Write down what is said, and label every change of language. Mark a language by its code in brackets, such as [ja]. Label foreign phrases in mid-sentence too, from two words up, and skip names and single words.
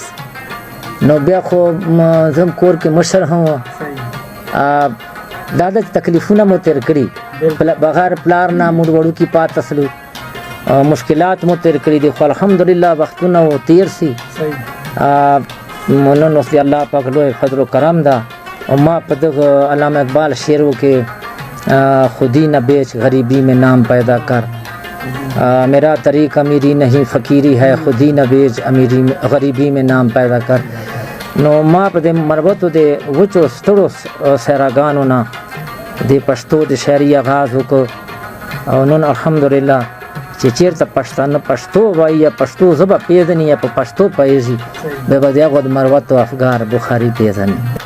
[ps] نو بیا خو زم کور کې مشر هم دا د تکلیفونه مو تیر کړي، بغیر پلار نه موږ وړو کې پات اصلو مشکلات مو تیر کړي دي، خو الحمدلله وختونه و تیر سي. نن اوس دی الله پاک لوی فضل و کرم ده. او ما په دغه علامه اقبال شعرو کې [ur] خودی نہ بیچ غریبی میں نام پیدا کر، میرا طریق امیری نہیں فقیری ہے، خودی نہ بیچ غریبی میں نام پیدا کر. [ps] نو ما په دې مربوطو د وچو ستړو سیراګانو نه د پښتو د شاعري آغاز وکړ. او نن الحمدلله چې چېرته پښتانه پښتو وایي یا پښتو ژبه پېژني یا په پښتو پوهېږي، بیا به د هغو د مروتو افګار بخاري پېژني.